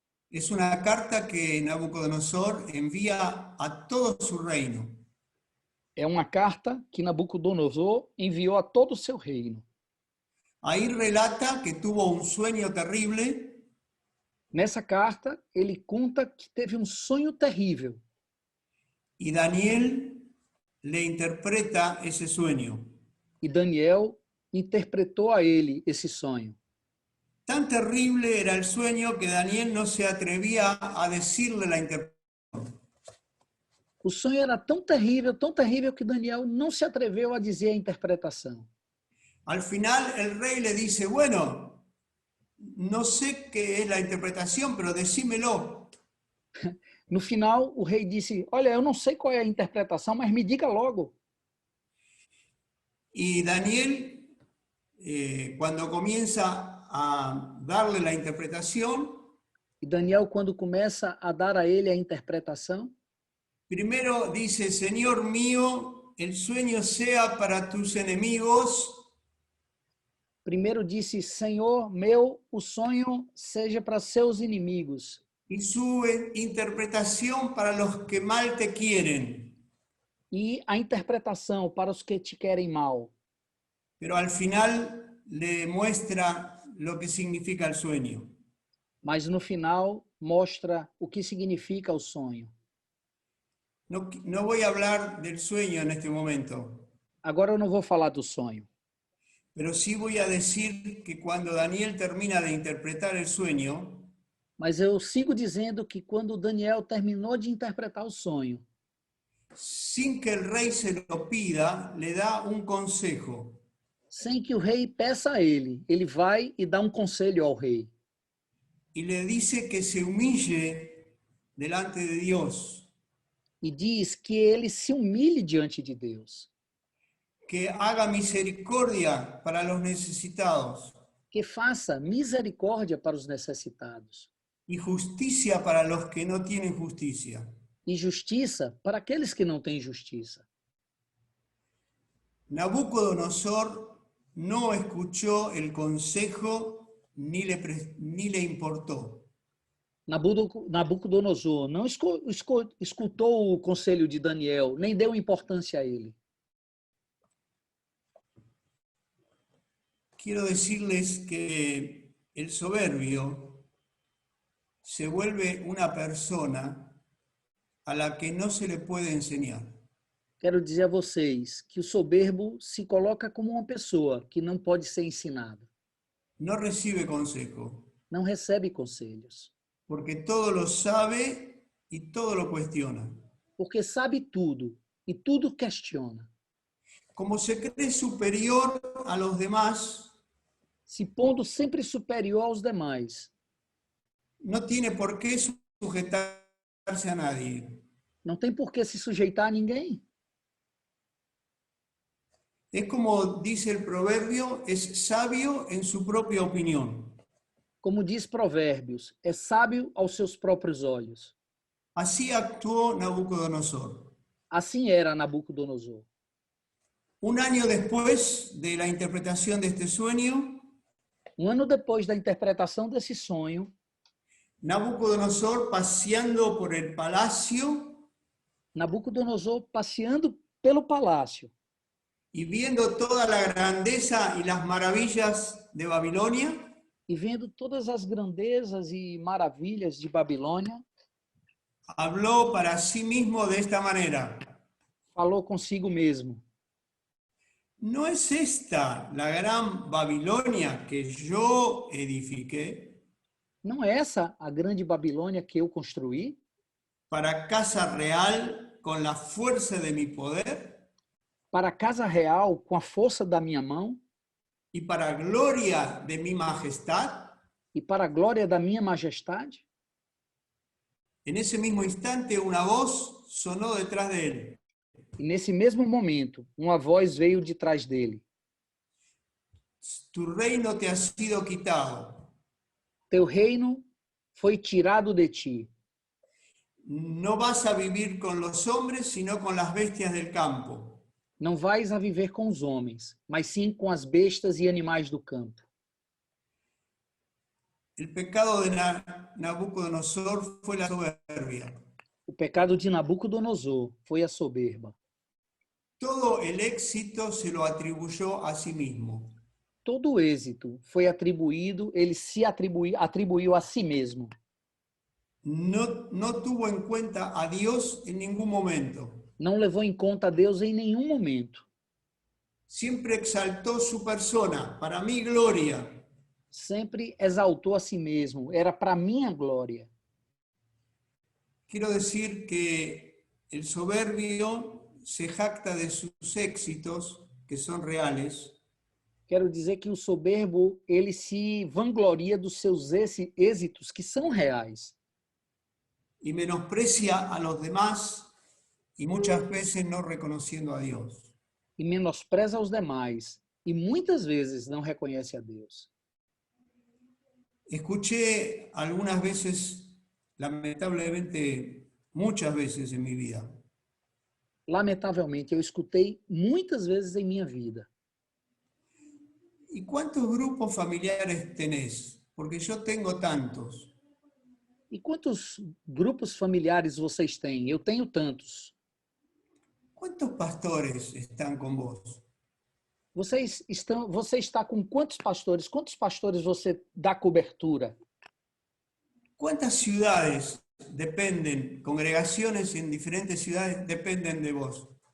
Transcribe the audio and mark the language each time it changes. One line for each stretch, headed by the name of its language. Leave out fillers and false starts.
Spanish: Es una carta que Nabucodonosor envía a todo su reino.
Portuguese: É uma carta que Nabucodonosor enviou a todo o seu reino.
Spanish: Ahí relata que tuvo un sueño terrible
Portuguese: Nessa carta, ele conta que teve um sonho terrível.
Spanish: y Daniel le interpreta ese sueño.
Portuguese: E Daniel interpretou a ele esse sonho.
Spanish: Tan terrible era el sueño que Daniel no se atrevía a decirle la interpretación.
Portuguese: O sonho era tão terrível que Daniel não se atreveu a dizer a interpretação.
Spanish: Al final el rey le dice, bueno, no sé qué es la interpretación, pero decímelo.
Portuguese: No final, o rei disse, olha, eu não sei qual é a interpretação, mas me diga logo.
Spanish: Y Daniel, cuando comienza a darle la interpretación,
Portuguese: E Daniel, quando começa a dar a ele a interpretação,
Spanish: primero dice, Señor mío, el sueño sea para tus enemigos
Portuguese: primeiro disse, Senhor meu, o sonho seja para seus inimigos
Spanish: y su interpretación para los que mal te quieren.
Portuguese: e a interpretação para os que te querem mal.
Spanish: Pero al final le muestra lo que significa el sueño.
Portuguese: Mas no final mostra o que significa o sonho.
Spanish: No voy a hablar del sueño en este momento,
Portuguese: Agora eu não vou falar do sonho,
Spanish: pero sí voy a decir que cuando Daniel termina de interpretar el sueño,
Portuguese: mas eu sigo dizendo que quando Daniel terminou de interpretar o sonho,
Spanish: sin que el rey se lo pida, le da un consejo.
Portuguese: sem que o rei peça a ele vai e dá um conselho ao rei.
Spanish: Y le dice que se humille delante de Dios,
Portuguese: E diz que ele se humilhe diante de Deus,
Spanish: que haga misericordia para los necesitados
Portuguese: que faça misericórdia para os necessitados
Spanish: y justicia para los que no tienen justicia.
Portuguese: e justiça para aqueles que não têm justiça.
Spanish: Nabucodonosor no escuchó el consejo ni le importó.
Portuguese: Nabucodonosor não escutou o conselho de Daniel, nem deu importância a ele.
Spanish: Quiero decirles que el soberbio se vuelve una persona a la que no se le puede enseñar.
Portuguese: Quero dizer a vocês que o soberbo se coloca como uma pessoa que não pode ser ensinada,
Spanish: No recibe consejo,
Portuguese: não recebe conselhos,
Spanish: porque todo lo sabe y todo lo cuestiona.
Portuguese: porque sabe tudo e tudo questiona.
Spanish: Como se cree superior a los demás,
Portuguese: Se pondo sempre superior aos demais,
Spanish: no tiene por qué sujetarse a nadie.
Portuguese: não tem por que se sujeitar a ninguém.
Spanish: Es como dice el proverbio, es sabio en su propia opinión.
Portuguese: Como diz Provérbios, é sábio aos seus próprios olhos.
Spanish: Así actuó Nabucodonosor.
Portuguese: Assim era Nabucodonosor.
Spanish: Un año después de la interpretación de este sueño,
Portuguese: Ano depois da interpretação desse sonho,
Spanish: Nabucodonosor, paseando por el palacio
Portuguese: Nabucodonosor, passeando pelo palácio
Spanish: y viendo toda la grandeza y las maravillas de Babilonia,
Portuguese: e vendo todas as grandezas e maravilhas de Babilônia,
Spanish: habló para sí mismo de esta manera:
Portuguese: falou consigo mesmo:
Spanish: ¿no es esta la gran Babilonia que yo edifiqué
Portuguese: não é essa a grande Babilônia que eu construí
Spanish: para casa real con la fuerza de mi poder
Portuguese: para a casa real com a força da minha mão
Spanish: y para gloria de mi majestad?
Portuguese: e para a glória da minha majestade?
Spanish: En ese mismo instante una voz sonó detrás de él:
Portuguese: E nesse mesmo momento, uma voz veio de trás dele:
Spanish: tu reino te ha sido quitado.
Portuguese: Teu reino foi tirado de ti.
Spanish: No vas a vivir con los hombres, sino con las bestias del campo.
Portuguese: Não vais a viver com os homens, mas sim com as bestas e animais do campo.
Spanish: El pecado de Nabucodonosor fue la soberbia.
Portuguese: O pecado de Nabucodonosor foi a soberba.
Spanish: Todo el éxito se lo atribuyó a sí mismo.
Portuguese: todo o êxito foi atribuído, ele se atribuiu a si mesmo.
Spanish: No tuvo en cuenta a Dios en ningún momento.
Portuguese: Não levou em conta a Deus em nenhum momento.
Spanish: Siempre exaltó su persona, para mi gloria.
Portuguese: Sempre exaltou a si mesmo, era para minha glória.
Spanish: Quiero decir que el soberbio se jacta de sus éxitos, que son reales,
Portuguese: Quero dizer que o soberbo, ele se vangloria dos seus êxitos, que são reais,
Spanish: y menosprecia a los demás y muchas veces no reconociendo a Dios.
Portuguese: e menospreza os demais, e muitas vezes não reconhece a Deus.
Spanish: Escuché algunas veces, lamentablemente, muchas veces en mi vida,
Portuguese: Lamentavelmente, eu escutei muitas vezes em minha vida.
Spanish: ¿y cuántos grupos familiares tenés? Porque yo tengo tantos.
Portuguese: E quantos grupos familiares vocês têm? Eu tenho tantos.
Spanish: ¿Cuántos pastores están con vos?
Portuguese: Você está com quantos pastores? Quantos pastores você dá cobertura?
Spanish: ¿Cuántas ciudades dependen, congregaciones en diferentes ciudades dependen de vos?